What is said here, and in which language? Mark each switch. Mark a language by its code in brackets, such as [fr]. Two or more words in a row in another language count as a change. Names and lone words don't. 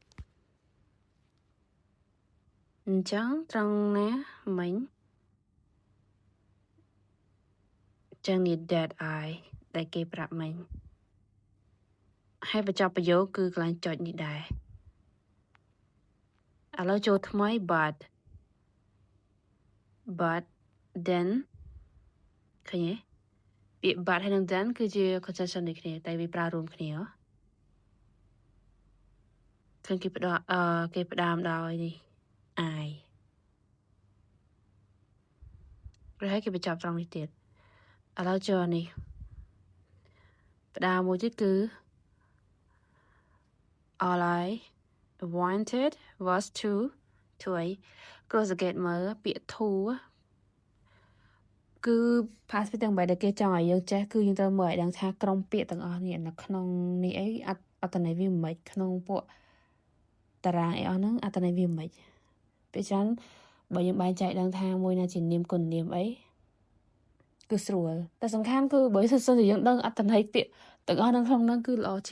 [km] អញ្ចឹងត្រង់ណាមិញចឹងនេះ [en] that I [km] ដែលគេប្រាប់មិញហើយបញ្ចប់ប្រយោគគឺកន្លែងចុចនេះដែរ ឥឡូវចូលថ្មី [en] but then [km] ឃើញទេពាក្យ but ហើយនឹង then គឺជា conjunction ដូចគ្នាតែវាប្រើរួមគ្នាឃើញគេផ្ដើមដោយនេះ I ឬហើយគេបញ្ចប់ត្រង់នេះទៀតឥឡូវចូលនេះផ្ដើមមួយទៀតគឺ [en] all I wanted was to [km] អី [en] cross the gate [km] មើលពាក្យ to គឺ past ទាំងបែបដែលគេចង់ឲ្យយើងចេះគឺ យើងត្រូវមើលឲ្យដឹងថាក្រុមពាក្យទាំងអស់នេះនៅក្នុងនេះអីអត្ថន័យវាមិនក្នុងពួកតារាងអីអស់ហ្នឹងអត្ថន័យវាមិនពេលច្រើនបើយើងបែងចែកដឹងថាមួយណាជានាមគុណនាមអីគឺស្រួលតែសំខាន់គឺបើសិនជាយើងដឹងអត្ថន័យពាក្យទាំងអស់នៅក្នុងហ្នឹងគឺល្អជា